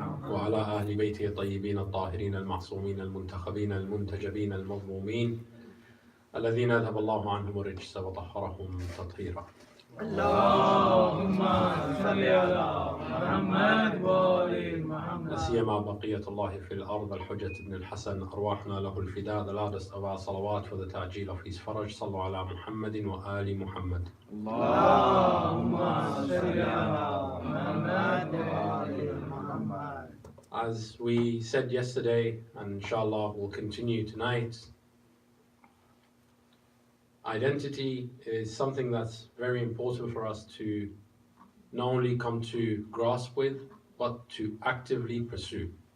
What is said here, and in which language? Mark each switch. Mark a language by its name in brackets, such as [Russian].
[Arabic] وعلى أهل بيته الطيبين الطاهرين المعصومين المنتخبين المنتجبين المظلومين الذين أذهب الله عنهم الرجس وطهرهم تطهيرا. اللهم صل على محمد وآل محمد. لا سيما بقية الله في الأرض الحجة بن الحسن أرواحنا له الفداء. [English] The loudest of our salawat for the ta'jeel of his faraj. [Arabic] صلوا على محمد وآل محمد. اللهم صل على محمد وآل محمد. [English] As we said yesterday, and inshallah we'll continue tonight, identity is something that's very important for us to not only come to grasp with, but to actively pursue.